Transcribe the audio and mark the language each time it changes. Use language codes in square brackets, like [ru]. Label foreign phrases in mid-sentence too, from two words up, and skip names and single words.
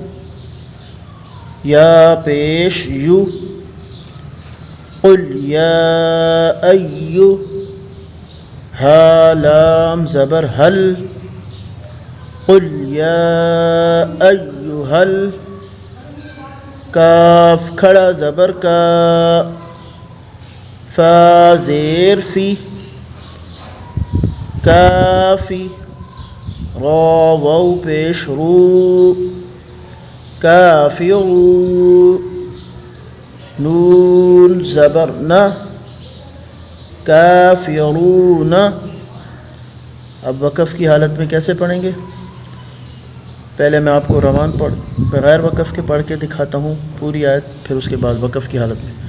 [ur] یا پیش یو، قل یا ایو، ہا لام زبر حل، قل یا ایہل، کاف کھڑا زبر کا، فا زیر فی، کافی، را واو پیش رو، کافرو، نون زبر نہ، کافرون۔ اب وقف کی حالت میں کیسے پڑھیں گے؟ پہلے میں آپ کو روان بغیر وقف کے پڑھ کے دکھاتا ہوں پوری آیت، پھر اس کے بعد وقف کی حالت میں۔